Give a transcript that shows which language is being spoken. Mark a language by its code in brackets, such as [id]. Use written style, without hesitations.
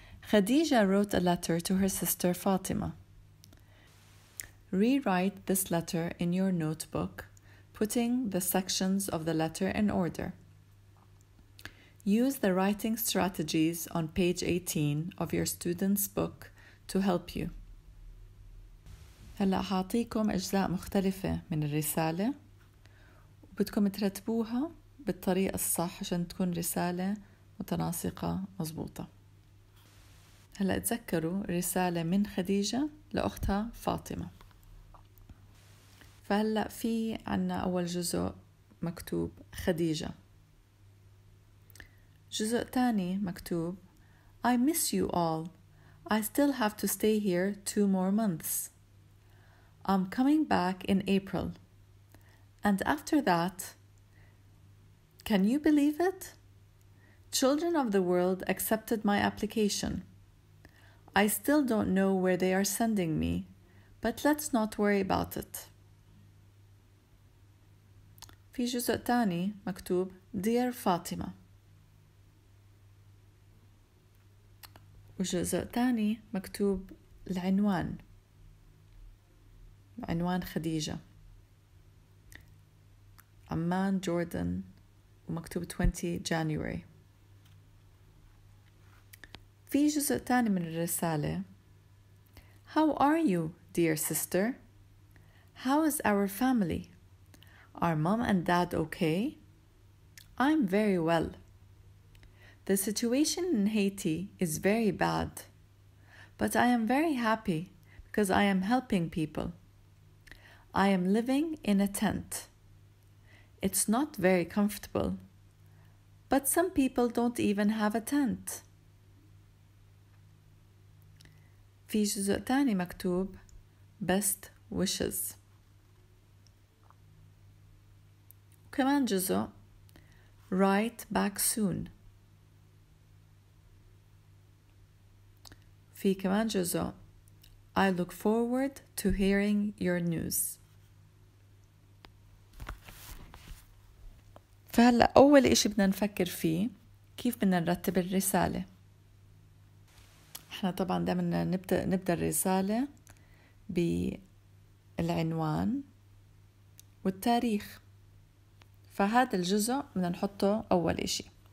[en] Khadija wrote a letter to her sister Fatima. Rewrite this letter in your notebook, putting the sections of the letter in order. Use the writing strategies on page 18 of your student's book to help you. [ar] هلأ حاعطيكم أجزاء مختلفة من الرسالة وبدكم ترتبوها بالطريقة الصح عشان تكون رسالة متناسقة مضبوطة. هلأ تذكروا رسالة من خديجة لأختها فاطمة. فهلأ في عنا أول جزء مكتوب خديجة. جزء تاني مكتوب [en] I miss you all. I still have to stay here 2 more months. I'm coming back in April. And after that, can you believe it? Children of the World accepted my application. I still don't know where they are sending me, but let's not worry about it. [ar] في جزء تاني مكتوب Dear فاطمة. وجزء تاني مكتوب العنوان خديجة، عمان جوردن، ومكتوب 20 January. في جزء تاني من الرسالة [en] How are you, dear sister? How is our family? Are mom and dad okay? I'm very well. The situation in Haiti is very bad, but I am very happy because I am helping people. I am living in a tent. It's not very comfortable, but some people don't even have a tent. [ar] في جزء تاني مكتوب [en] Best wishes. [ar] وكمان جزء [en] Write back soon. [ar] في كمان جزء [en] I look forward to hearing your news. [ar] فهلأ أول إشي بدنا نفكر فيه كيف بدنا نرتب الرسالة. احنا طبعا دائما نبدأ الرسالة بالعنوان والتاريخ، فهذا الجزء بدنا نحطه أول إشي.